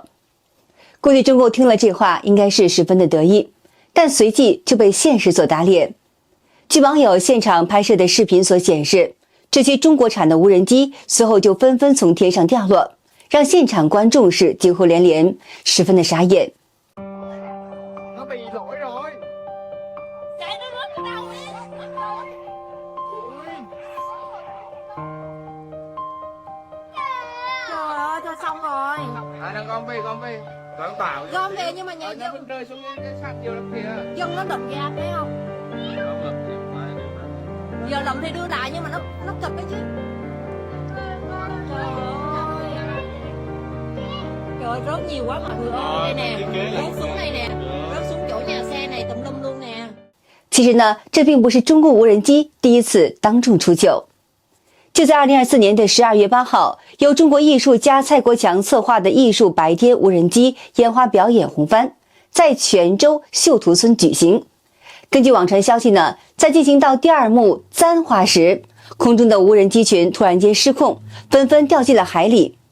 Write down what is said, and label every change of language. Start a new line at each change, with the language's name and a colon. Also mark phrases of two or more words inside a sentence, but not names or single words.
Chinese: 估计中共听了这话应该是十分的得意，但随即就被现实所打脸。据网友现场拍摄的视频所显示，这些中国产的无人机随后就纷纷从天上掉落，让现場觀眾是驚呼連連，十分的傻眼。
Vietnamese: nó bị lỗi rồi. Chạy nó rớt từ đâu đi. Trời ơi, thôi xong rồi. Nó gom về. Toàn tạo. Gom về nhưng mà nhà nó vẫn rơi xuống cái sàn nhiều lắm kìa. dân nó đập ra thấy không? Giờ lầm thì đưa lại nhưng mà nó cực đấy chứ. Trời ơi. Trời ơi, rớt nhiều quá mọi người ơi. Đây nè, rớt xuống đây nè, rớt xuống chỗ nhà xe này tùm lum luôn nè.
Chinese: 其实呢，这并不是中共无人机第一次当众出糗。就在2024年的12月8号，由中国艺术家蔡国强策划的艺术白天无人机烟花表演红帆，在泉州秀图村举行。根据网传消息呢，在进行到第二幕簪花时，空中的无人机群突然间失控，纷纷掉进了海里。